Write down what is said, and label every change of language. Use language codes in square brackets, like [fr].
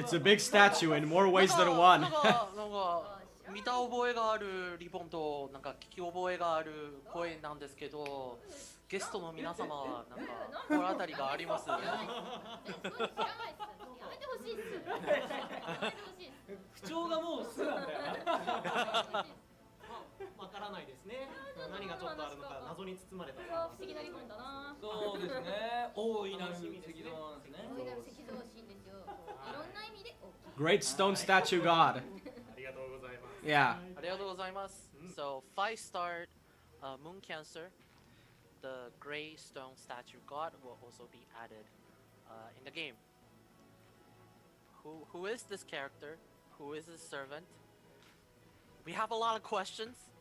[en] It's a big statue in more ways than one. [ja] なんか見た覚えがあるリボンとなんか聞き覚えがある声なんですけど、ゲストの皆様はなんか心当たりがあります。知らないっす。やめてほしいっす。やめてほしいっす。口調がもう素なんだよな。わからないですね。何がちょっとあるのか謎に包まれた。不思議なリボンだな。そうですね。大いなる石像なんですね。大いなる石像シーンですよ。いろんな意味で大きい。 [en] Great stone statue god. [ja] ありがとうございます。 [en] Yeah. [ja] ありがとうございます。 [en] So 5-star Moon Cancer, the gray stone statue god will also be added in the game. Who is this character? Who is this servant? We have a lot of questions.